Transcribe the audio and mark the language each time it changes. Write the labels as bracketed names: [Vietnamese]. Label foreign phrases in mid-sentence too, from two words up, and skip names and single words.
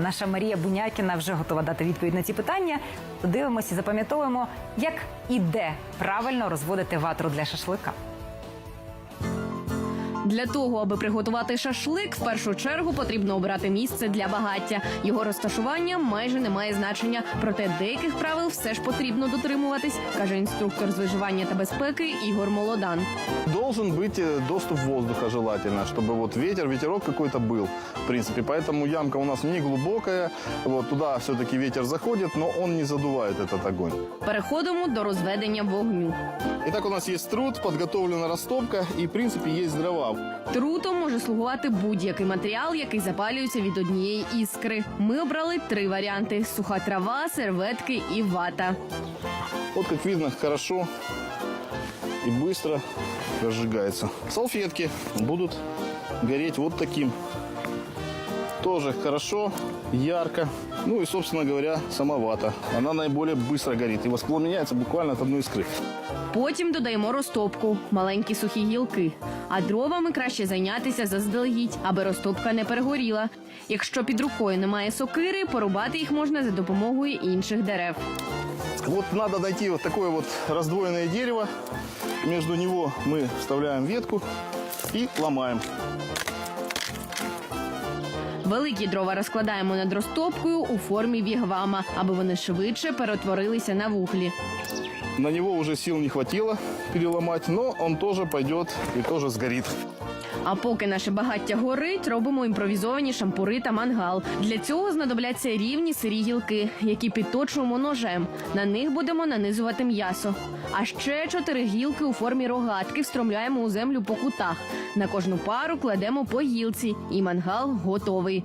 [Ukrainian] Наша Марія Бунякіна вже готова дати відповідь на ці питання. Дивимося і запам'ятовуємо, як і де правильно розводити ватру для шашлика. Для того, аби приготувати шашлик, в першу чергу потрібно обирати місце для багаття. Його розташування майже не має значення, проте деяких правил все ж потрібно дотримуватись, каже інструктор з виживання та безпеки Ігор Молодан. [Russian] Должен быть доступ воздуха желательно, чтобы вот ветерок какой-то был, в принципе. Поэтому ямка у нас не глубокая, вот туда все-таки ветер заходит, но он не задувает этот огонь. [Ukrainian] Переходимо до розведення вогню. [Russian] Итак, у нас есть труд, подготовлена растопка и, в принципе, есть дрова. [Ukrainian] Трутом може слугувати будь-який матеріал, який запалюється від однієї іскри. Ми обрали 3 варіанти – суха трава, серветки і вата. [Russian] Вот, как видно, хорошо и быстро разжигается. Салфетки будут гореть вот таким. Тоже хорошо, ярко. Ну и, собственно говоря, сама вата. Она наиболее быстро горит и воспламеняется буквально от одной искры. [Ukrainian] Потім додаємо розтопку – маленькі сухі гілки. А дровами краще зайнятися заздалегідь, аби розтопка не перегоріла. Якщо під рукою немає сокири, порубати їх можна за допомогою інших дерев. [Russian] Вот надо найти вот такое вот раздвоенное дерево. Между него мы вставляем ветку и ломаем. [Ukrainian] Великі дрова розкладаємо над розтопкою у формі вігвама, аби вони швидше перетворилися на вуглі. [Russian] На него уже сил не хватило переломать, но он тоже пойдет и тоже сгорит. [Ukrainian] А поки наше багаття горить, робимо імпровізовані шампури та мангал. Для цього знадобляться рівні сирі гілки, які підточуємо ножем. На них будемо нанизувати м'ясо. А ще 4 гілки у формі рогатки встромляємо у землю по кутах. На кожну пару кладемо по гілці, і мангал готовий.